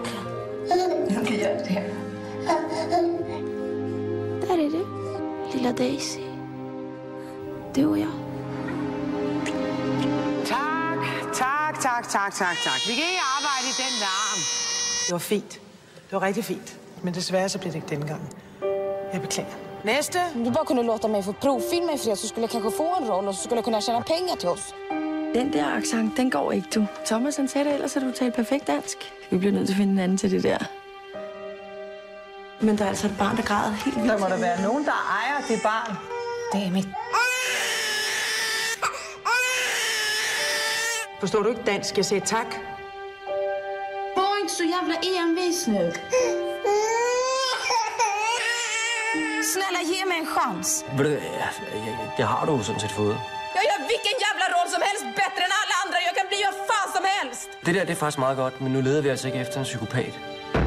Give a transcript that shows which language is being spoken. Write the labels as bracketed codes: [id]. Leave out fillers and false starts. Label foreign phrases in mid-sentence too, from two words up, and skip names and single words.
[sv] Det gör det. Där är du, lilla Daisy. Du och jag. [da] Tak. Vi kan ikke arbejde i den larm. Det var fint. Det var rigtig fint. Men desværre så blev det ikke denne gang. Jeg beklager. Næste. [sv] Om du bara kunde låta mig få provfilma i fred så skulle jag kanske få en roll och så skulle jag kunna tjäna pengar till oss. [da] Den der accent, den går ikke, du. Thomas, han sagde det, ellers har du talt perfekt dansk. Vi bliver nødt til at finde en anden til det der. Men der er altså et barn, der græder helt vildt. Der må der være nogen, der ejer det barn. [sv] Det är mitt. [da] Forstår du ikke dansk? Jeg sagde tak. [sv] Var inte så jävla envis nu. Snälla, ge mig en chans. [da] Det har du sådan set fået. [sv] Jag gör vilken jävla roll som helst bättre än alla andra. Jag kan bli vad fan som helst. [da] Det der, det er faktisk meget godt, men nu leder vi altså ikke efter en psykopat.